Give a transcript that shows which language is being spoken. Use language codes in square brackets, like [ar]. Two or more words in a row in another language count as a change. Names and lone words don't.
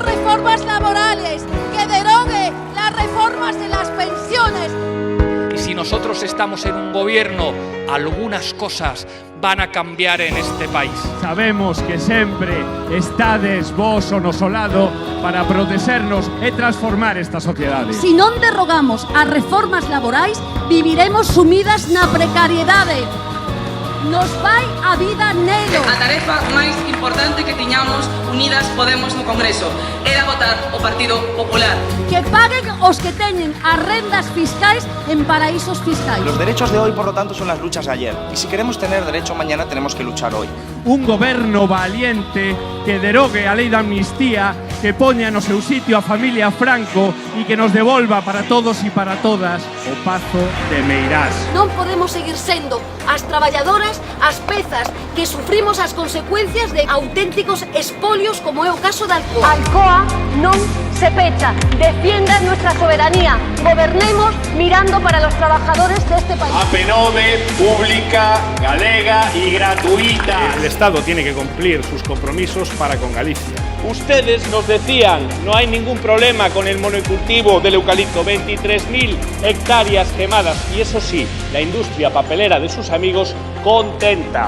[es] reformas laborales, que derogue las reformas de las pensiones. Y si nosotros estamos en un gobierno, algunas cosas van a cambiar en este país. [gl] Sabemos que sempre estades vos ao noso lado para protegernos e transformar esta sociedade. Si non derrogamos as reformas laborais, viviremos sumidas na precariedade. Nos vai a vida nelo. A tarefa máis importante que tiñamos Unidas Podemos no Congreso era votar o Partido Popular. Que paguen os que teñen as rendas fiscais en paraísos fiscais. [es] Los derechos de hoy, por lo tanto, son las luchas de ayer. Y si queremos tener derecho mañana, tenemos que luchar hoy. [gl] Un goberno valiente que derogue a lei da amnistía, que poña no seu sitio a familia Franco e que nos devolva para todos e para todas o Pazo de Meirás. Non podemos seguir sendo as traballadoras as pezas que sufrimos as consecuencias de auténticos espolios como é o caso da Alcoa. Alcoa non se pecha, [es] defienda nuestra soberanía, gobernemos mirando para los trabajadores de este país. [gl] A Penode, pública, galega y gratuita. [es] El Estado tiene que cumplir sus compromisos para con Galicia. Ustedes nos decían, no hay ningún problema con el monocultivo del eucalipto, 23.000 hectáreas quemadas y eso sí, la industria papelera de sus amigos contenta.